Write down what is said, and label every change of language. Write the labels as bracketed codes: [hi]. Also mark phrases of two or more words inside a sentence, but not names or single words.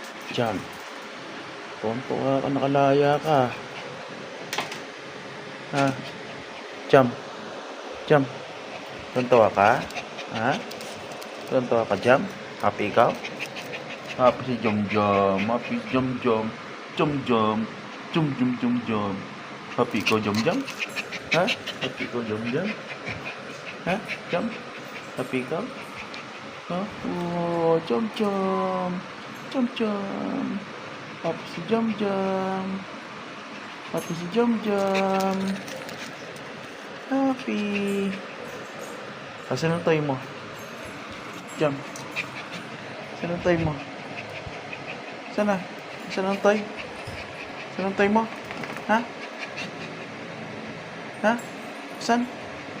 [tl] Jam. Tuwan-tuwa ka, nakalaya ka. Ha? Jam. Jam. Tuwan-tuwa ka? Ha? Tuwan-tuwa ka, Jam? Happy ikaw? Happy si Jom-Jom. Happy si Jom-Jom. Jom-Jom. Jom-Jom-Jom-Jom. Happy ikaw, Jom-Jom? Ha? Happy ikaw, Jom-Jom? Ha? Jom? Happy ikaw? Ha? Oh, Jom-Jom. Jom-Jom. Happy si Jom-Jom. Happy si Jom-Jom. Happy. Asan ang toy mo? Jam. Asan ang toy mo? Sana? Asan ang toy? Asan ang toy mo? Ha? Ha? Asan?